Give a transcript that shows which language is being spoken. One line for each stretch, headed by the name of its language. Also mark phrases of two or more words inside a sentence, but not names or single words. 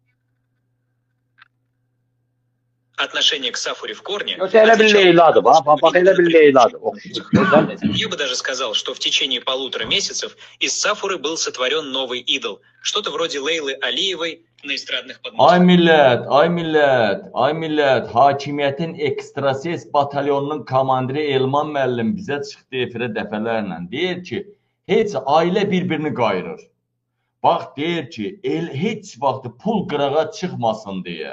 Russian: Отношение к Сафуре в корне... Я бы даже сказал, что в течение 1,5 месяцев из Сафуры был сотворен новый идол. Что-то вроде Лейлы Алиевой на эстрадных подмостках.
Azerbaijani: Ay millət, hakimiyyətin ekstrases batalyonunun komandiri Elman müəllim bizə çıxdı efirə dəfələrlə. Deyir ki, heç ailə bir-birini qayırır. Bax, deyir ki, heç vaxt pul qırağa çıxmasın deyə.